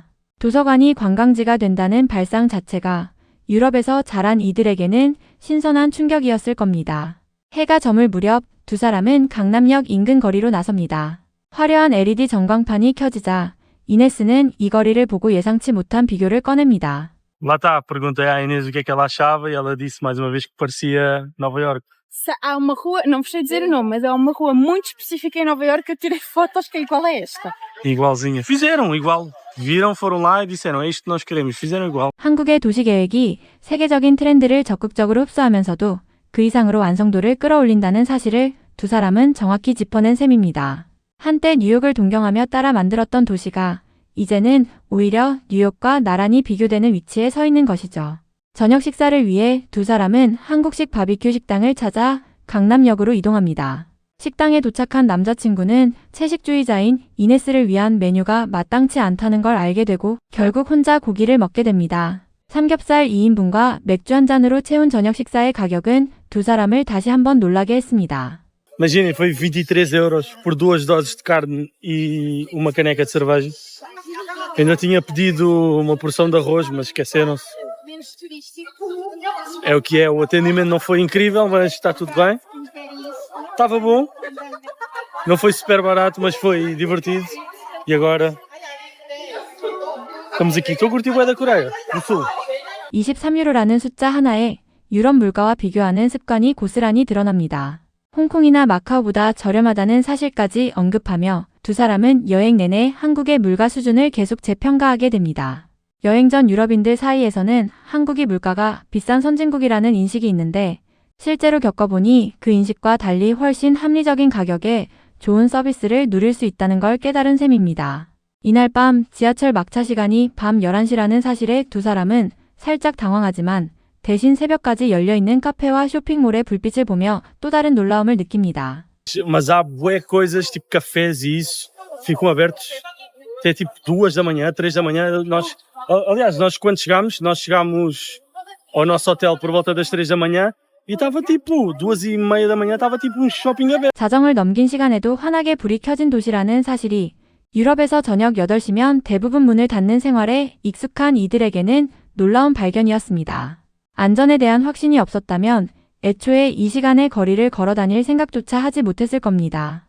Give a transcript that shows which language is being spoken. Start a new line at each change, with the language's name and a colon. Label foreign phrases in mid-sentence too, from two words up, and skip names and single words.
Korean: 도서관이 관광지가 된다는 발상 자체가 유럽에서 자란 이들에게는 신선한 충격이었을 겁니다. 해가 저물 무렵 두 사람은 강남역 인근 거리로 나섭니다. 화려한 LED 전광판이 켜지자 이네스는 이 거리를 보고 예상치 못한 비교를 꺼냅니다.
Portuguese: Lá está, perguntei à Inês o que é que ela achava e ela disse mais uma vez que parecia Nova York. Há uma rua, não vos sei dizer o nome, mas há uma rua muito específica em Nova Iorque que eu tirei fotos, que qual é esta? Igualzinha. Fizeram igual. Viram, foram lá e disseram, é isto que nós queremos. Fizeram igual.
Korean: 한국의 도시 계획이 세계적인 트렌드를 적극적으로 흡수하면서도 그 이상으로 완성도를 끌어올린다는 사실을 두 사람은 정확히 짚어낸 셈입니다. 한때 뉴욕을 동경하며 따라 만들었던 도시가 이제는 오히려 뉴욕과 나란히 비교되는 위치에 서 있는 것이죠. 저녁 식사를 위해 두 사람은 한국식 바비큐 식당을 찾아 강남역으로 이동합니다. 식당에 도착한 남자친구는 채식주의자인 이네스를 위한 메뉴가 마땅치 않다는 걸 알게 되고 결국 혼자 고기를 먹게 됩니다. 삼겹살 2인분과 맥주 한 잔으로 채운 저녁 식사의 가격은 두 사람을 다시 한번 놀라게 했습니다.
Portuguese: Imaginem, foi 23€ por 2 doses de carne e uma caneca de cerveja. Ainda tinha pedido uma porção de arroz, mas esqueceram-se. Menos turístico. É o que é, o atendimento não foi incrível, mas está tudo bem. Estava bom. Não foi super barato, mas foi divertido. E agora estamos aqui. Estou a curtir o bué da Coreia do Sul.
Korean: 23유로라는 숫자 하나에 유럽 물가와 비교하는 습관이 고스란히 드러납니다. 홍콩이나 마카오보다 저렴하다는 사실까지 언급하며 두 사람은 여행 내내 한국의 물가 수준을 계속 재평가하게 됩니다. 여행 전 유럽인들 사이에서는 한국이 물가가 비싼 선진국이라는 인식이 있는데 실제로 겪어보니 그 인식과 달리 훨씬 합리적인 가격에 좋은 서비스를 누릴 수 있다는 걸 깨달은 셈입니다. 이날 밤 지하철 막차 시간이 밤 11시라는 사실에 두 사람은 살짝 당황하지만 대신 새벽까지 열려있는 카페와 쇼핑몰의 불빛을 보며 또 다른 놀라움을 느낍니다.
Portuguese: Mas há bué coisas, tipo cafés e isso, ficam abertos até tipo 2 da manhã, 3 da manhã. Aliás, nós quando chegámos ao nosso hotel por volta das 3 da manhã e estava tipo 2:30 da manhã, estava tipo um shopping aberto.
Korean: 자정을 넘긴 시간에도 환하게 불이 켜진 도시라는 사실이 유럽에서 저녁 8시면 대부분 문을 닫는 생활에 익숙한 이들에게는 놀라운 발견이었습니다. 안전에 대한 확신이 없었다면 애초에 이 시간에 거리를 걸어 다닐 생각조차 하지 못했을 겁니다.